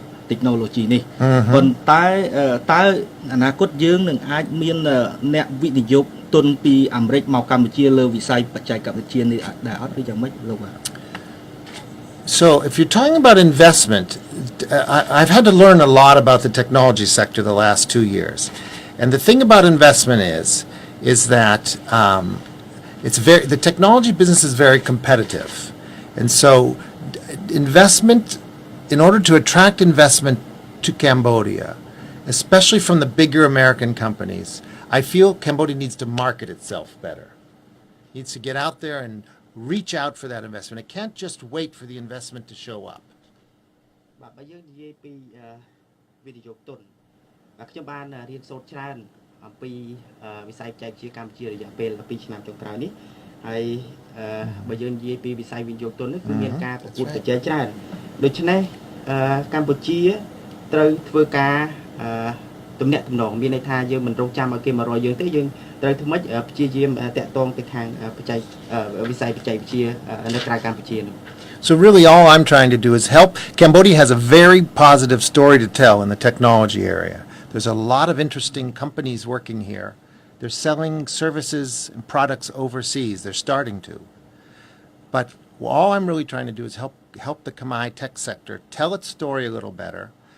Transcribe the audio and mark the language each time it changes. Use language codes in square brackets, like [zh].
[km] technology នេះប៉ុន្តែតើអនាគតយើងនឹងអាចមានអ្នកវិនិយោគទុនពីអាមេរិកមកកម្ពុជាលើវិស័យបច្ចេកវិទ្យានេះដែរអត់ឬយ៉ាងម៉េចលោកបាទ [en] So if you're talking about investment, I've had to learn a lot about the technology sector the last 2 years. And the thing about investment is that the technology business is very competitive. And so investment, in order to attract investment to Cambodia, especially from the bigger American companies, I feel Cambodia needs to market itself better. It needs to get out there and reach out for that investment. It can't just wait for the investment to show up. [km] បាទបើយើងនិយាយពីវិនិយោគទុនខ្ញុំបានរៀនសូត្រច្រើនអំពីវិស័យបច្ចេកវិទ្យាកម្ពុជារយៈពេល2ឆ្នាំចុងក្រោយនេះហើយបើយើងនិយាយពីវិស័យវិនិយោគទុននេះគឺមានការប្រកួតប្រជែងច្រើនដូច្នេះកម្ពុជាត្រូវធ្វើការទំនាក់ទំនងមានន័យថាយើងមិនរងចាំឲ្យគេមករកយើងទេយើងត្រូវធ្វើម៉េចព្យាយាមតាក់ទងទៅខាងវិស័យបច្ចេកវិទ្យានៅក្រៅកម្ពុជានោះ [en] So really all I'm trying to do is help. Cambodia has a very positive story to tell in the technology area. There's a lot of interesting companies working here. They're selling services and products overseas. They're starting to. But all I'm really trying to do is help the Khmer tech sector tell its story a little better